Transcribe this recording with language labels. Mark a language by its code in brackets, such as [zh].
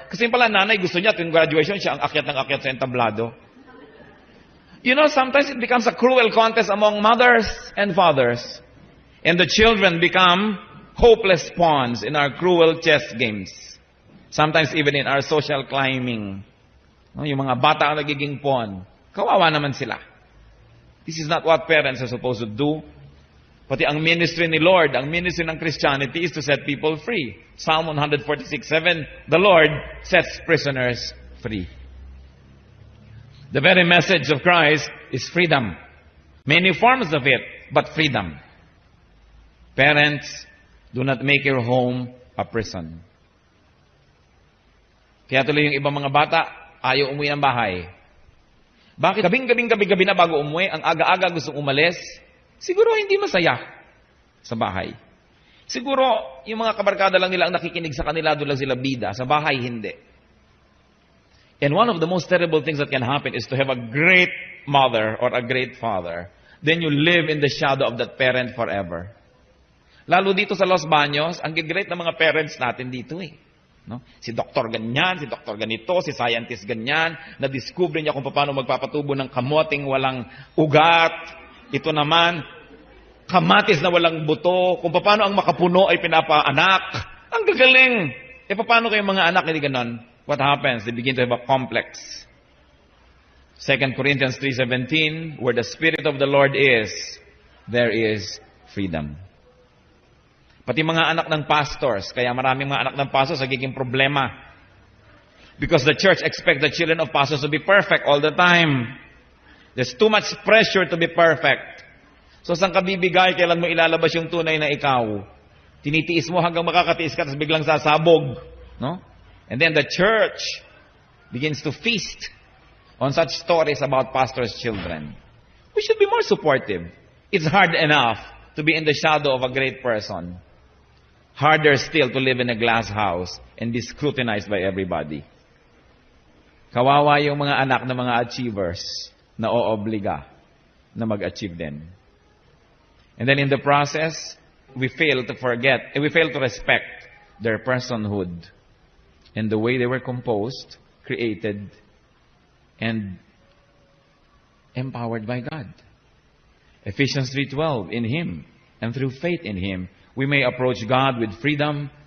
[tl] Kasi pala nanay gusto niya, tuwing graduation siya ang akyat ng akyat sa entablado. [en] You know, sometimes it becomes a cruel contest among mothers and fathers. And the children become hopeless pawns in our cruel chess games. Sometimes even in our social climbing. [tl] Yung mga bata ang nagiging pawn. Kawawa naman sila. [en] This is not what parents are supposed to do. [tl] Pati ang ministry ni Lord, ang ministry ng Christianity [en] is to set people free. Psalm 146:7, the Lord sets prisoners free. The very message of Christ is freedom. Many forms of it, but freedom. Parents, do not make your home a prison. [tl] Kaya tuloy yung ibang mga bata, ayaw umuwi ng bahay. Bakit? Gabi na bago umuwi, ang aga-aga gustong umalis, siguro hindi masaya sa bahay. Siguro, yung mga kabarkada lang nila ang nakikinig sa kanila, doon lang sila bida. Sa bahay, hindi. [en] And one of the most terrible things that can happen is to have a great mother or a great father. Then you live in the shadow of that parent forever. [tl] Lalo dito sa Los Baños, ang great na mga parents natin dito No? Si doktor ganyan, si doktor ganito, si scientist ganyan, na-discover niya kung paano magpapatubo ng kamoting walang ugat. Ito naman, kamatis na walang buto, kung paano ang makapuno ay pinapaanak. Ang gagaling! Paano kayong mga anak hindi ganon? [en] What happens? They begin to have a complex. 2 Corinthians 3:17, where the Spirit of the Lord is, there is freedom. [tl] Pati mga anak ng pastors, kaya maraming mga anak ng pastors nagiging problema. [en] Because the church expects the children of pastors to be perfect all the time. There's too much pressure to be perfect. [tl] So saan ka bibigay, kailan mo ilalabas yung tunay na ikaw? Tinitiis mo hanggang makakatiis ka, tapos biglang sasabog. No? [en] And then the church begins to feast on such stories about pastors' children. We should be more supportive. It's hard enough to be in the shadow of a great person. Harder still to live in a glass house and be scrutinized by everybody. [tl] Kawawa yung mga anak ng mga achievers na oobliga na mag-achieve din. [en] And then in the process, we fail to respect their personhood and the way they were composed, created, and empowered by God. Ephesians 3:12, in Him and through faith in Him, we may approach God with freedom